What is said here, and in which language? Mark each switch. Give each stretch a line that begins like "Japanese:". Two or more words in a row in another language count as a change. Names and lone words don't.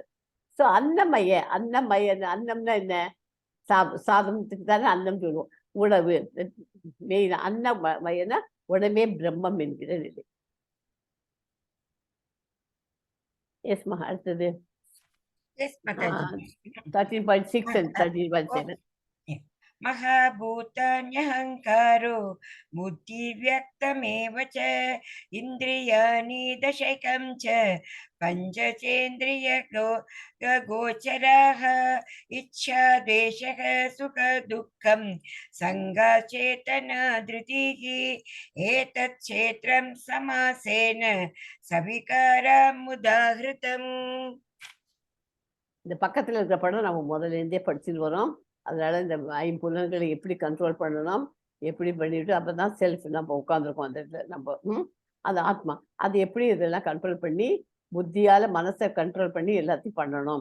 Tamil: ஸோ அன்னமய அன்னம்னா என்ன? சாதனத்துக்கு தானே அன்னம் சொல்லுவோம். உணவு மெயின். அன்னமயனா உடனே பிரம்மம் என்கிற நிலை. எஸ்மா. அடுத்தது 13.6 and 13.7.
Sanskrit: महाभूतान्यहङ्कारो बुद्धिव्यक्तमेव च इन्द्रियाणि दशकं च पञ्चचेन्द्रियगोचराः इच्छा, द्वेषः, सुख, दुःखं, सङ्गचेतना, धृतिः एतत् क्षेत्रं समासेन सविकारमुदाहृतम्.
Tamil: இந்த பக்கத்துல இருக்கிற படம் நம்ம முதல்ல இருந்தே படிச்சுட்டு வரோம். அதனால இந்த ஐம்புலன்களை எப்படி கண்ட்ரோல் பண்ணணும், எப்படி பண்ணிட்டு அப்பதான் செல்ஃப் நம்ம உட்காந்துருக்கோம் அந்த இடத்துல. நம்ம அது ஆத்மா, அது எப்படி இதெல்லாம் கண்ட்ரோல் பண்ணி புத்தியால மனசை கண்ட்ரோல் பண்ணி எல்லாத்தையும் பண்ணணும்.